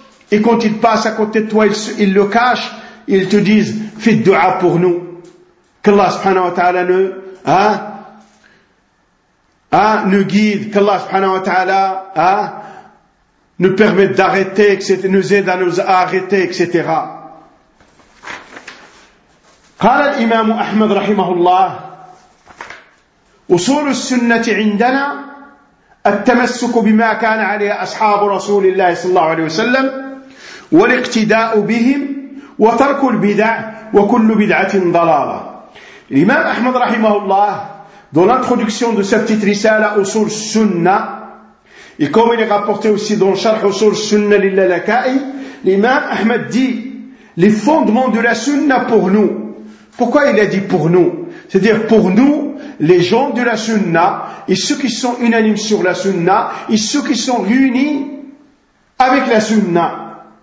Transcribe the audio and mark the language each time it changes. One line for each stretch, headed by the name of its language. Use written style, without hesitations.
French: et quand ils passent à côté de toi, ils le cachent, ils te disent: fais du'a pour nous, qu'Allah subhanahu wa ta'ala nous guide, qu'Allah subhanahu wa ta'ala nous permette d'arrêter, nous aide à nous arrêter, etc.
Arabic: قال الإمام أحمد رحمه الله: وصول السنة عندنا التمسك بما كان عليه أصحاب رسول الله صلى الله عليه وسلم والاقتداء بهم وترك البدع وكل بدعة ضلالة. الإمام أحمد رحمه الله,
French: dans l'introduction de cette petite risala Usul Sunna, et comme il est rapporté aussi dans Sharh Usul Sunna lil-Lalaka'i, l'imam Ahmed dit les fondements de la Sunna pour nous. Pourquoi il a dit pour nous? C'est-à-dire pour nous, les gens de la Sunna, et ceux qui sont unanimes sur la Sunna, et ceux qui sont réunis avec la Sunna.